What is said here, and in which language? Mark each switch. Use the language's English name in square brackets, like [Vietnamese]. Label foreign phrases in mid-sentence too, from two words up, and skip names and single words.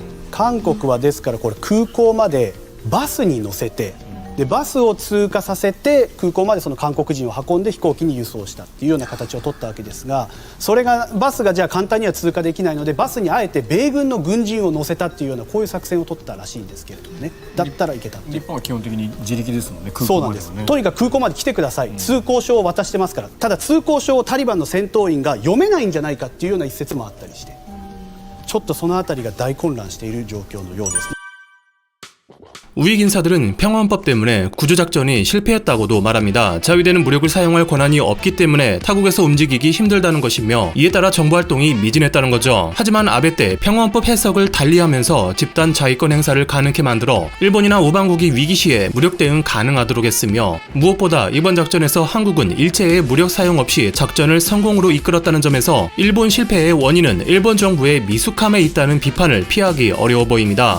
[Japanese] 韓国はですからこれ空港までバスに乗せて、でバスを通過させて空港までその韓国人を運んで飛行機に輸送したっていうような形を取ったわけですが、それがバスがじゃあ簡単には通過できないのでバスにあえて米軍の軍人を乗せたっていうようなこういう作戦を取ったらしいんですけれどもね。だったらいけたって。日本は基本的に自力ですもんね、空そうなんです。とにかく空港まで来てください、通行証を渡してますから。ただ通行証をタリバンの戦闘員が読めないんじゃないかっていうような一説もあったりして、ちょっとそのあたりが大混乱している状況のようです。 [Korean] 우익 인사들은 평화헌법 때문에 구조작전이 실패했다고도 말합니다. 자위대는 무력을 사용할 권한이 없기 때문에 타국에서 움직이기 힘들다는 것이며 이에 따라 정부활동이 미진했다는 거죠. 하지만 아베 때 평화헌법 해석을 달리하면서 집단 자위권 행사를 가능케 만들어 일본이나 우방국이 위기 시에 무력 대응 가능하도록 했으며, 무엇보다 이번 작전에서 한국은 일체의 무력 사용 없이 작전을 성공으로 이끌었다는 점에서 일본 실패의 원인은 일본 정부의 미숙함에 있다는 비판을 피하기 어려워 보입니다.